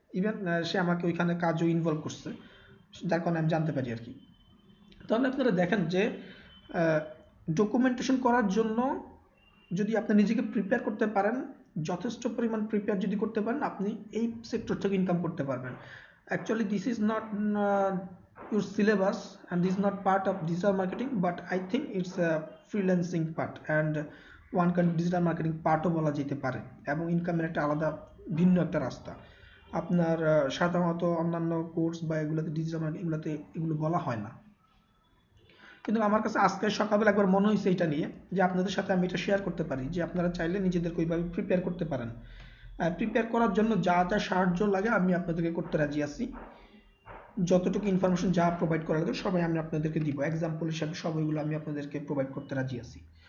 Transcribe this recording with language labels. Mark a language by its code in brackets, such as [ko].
[bn] Even সে আমাকে ওইখানে কাজও ইনভলভ করছে, যার কারণে আমি জানতে পারি আর কি। তাহলে আপনারা দেখেন যে ডকুমেন্টেশন করার জন্য যদি আপনি নিজেকে প্রিপেয়ার করতে পারেন, যথেষ্ট পরিমাণ প্রিপেয়ার যদি করতে পারেন, আপনি এই সেক্টর থেকে ইনকাম করতে পারবেন। [en] actually this is not your syllabus and this is not part of digital marketing, but I think it's a freelancing part and one kind of digital marketing [bn] পার্টও বলা যেতে পারে, এবং ইনকামের একটা আলাদা ভিন্ন একটা রাস্তা। আপনার সাধারণত অন্যান্য কোর্স বা এগুলোতে ডিজিটাল মার্কেটিং এগুলোতে এগুলো বলা হয় না, কিন্তু আমার কাছে আজকে সকালবেলা একবার মনে হয়েছে এটা নিয়ে যে আপনাদের সাথে আমি এটা শেয়ার করতে পারি, যে আপনারা চাইলে নিজেদেরকে ওইভাবে প্রিপেয়ার করতে পারেন। প্রিপেয়ার করার জন্য যা যা সাহায্য লাগে আমি আপনাদেরকে করতে রাজি আছি, যতটুকু ইনফরমেশন যা প্রোভাইড করা লাগে সবাই আমি আপনাদেরকে দিব, এক্সাম্পল হিসাবে সবগুলো আমি আপনাদেরকে প্রোভাইড করতে রাজি আছি।